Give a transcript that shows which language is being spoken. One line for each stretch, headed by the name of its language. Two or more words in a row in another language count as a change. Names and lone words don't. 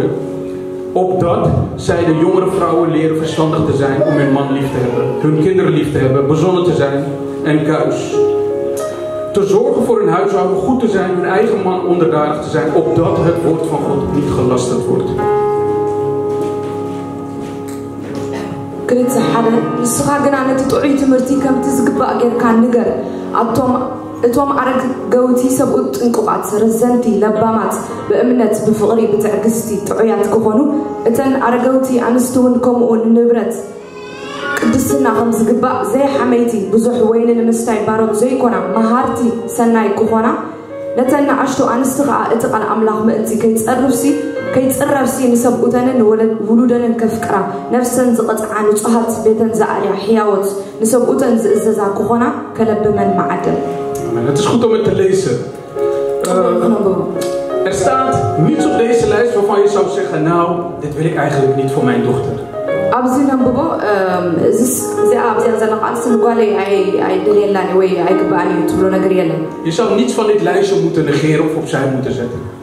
Dutch: Opdat zij de jongere vrouwen leren verstandig te zijn om hun man lief te hebben, hun kinderen lief te hebben, bezonnen te zijn en kuis. Te zorgen voor hun huishouden, goed te zijn, hun eigen man onderdanig te zijn, opdat het woord van God niet gelasterd wordt.
Tigrinya: እቶም አረግ ገውቲ ሰብኡት ጥንቁቃት ረዘንቲ ለባማት በእምነት በፍቅሪ በትዕግስቲ ጥዑያት ክኾኑ እተን አረገውቲ አንስቱን ከምኡን ንብረት ቅድስና ከም ዝግባእ ዘይሐመይቲ ብዙሕ ወይን ንምስታይ ባሮት ዘይኮና መሃርቲ ሰናይ ክኾና ነተን አሽቱ አንስቲ ከዓ እቲ ቃል አምላኽ ምእንቲ ከይፅረብሲ ንሰብኡተንን ውሉደንን ከፍቅራ ነፍሰን ዝቐፅዓ ንጹሃት ቤተን ዝኣልያ ሕያወት ንሰብኡተን ዝእዘዛ ክኾና ከለብመን ማዓደም.
Dutch: Het is goed om het te lezen. Er staat niets op deze lijst waarvan je zou zeggen, nou, dit wil ik eigenlijk niet voor mijn dochter. Je zou niets van dit lijstje moeten negeren of opzij moeten zetten.